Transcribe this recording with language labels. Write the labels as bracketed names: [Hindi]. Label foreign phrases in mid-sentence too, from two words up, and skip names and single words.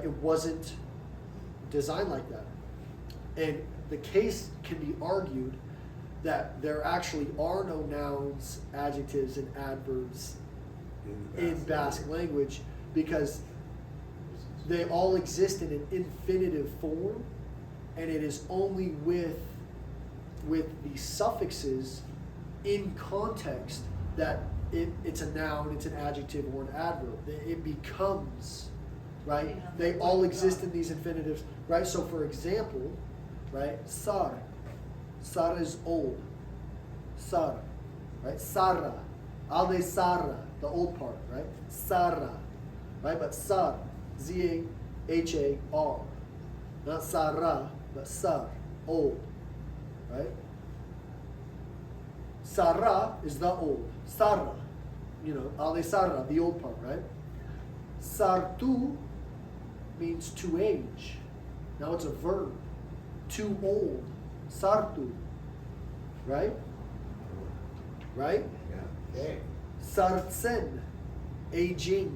[English] It wasn't designed like that. And the case can be argued that there actually are no nouns, adjectives, and adverbs in Basque language because they all exist in an infinitive form, and it is only with the suffixes in context that it's a noun, it's an adjective, or an adverb. It becomes, right? They all exist in these infinitives, right? So for example, right, sar. Sar is old. Sar, right? [Basque] Sarra. Alde sarra, [English] the old part, right? Sarra, right? But sar, Z-A-H-A-R. Not sarra, but sar, old, right? Sarra is the old. [Basque] Sarra, alde sarra, [English] the old part, right? Sartu means to age. Now it's a verb. Too old. Sartu. Right? Right? Yeah. Okay. Sartsen. Aging.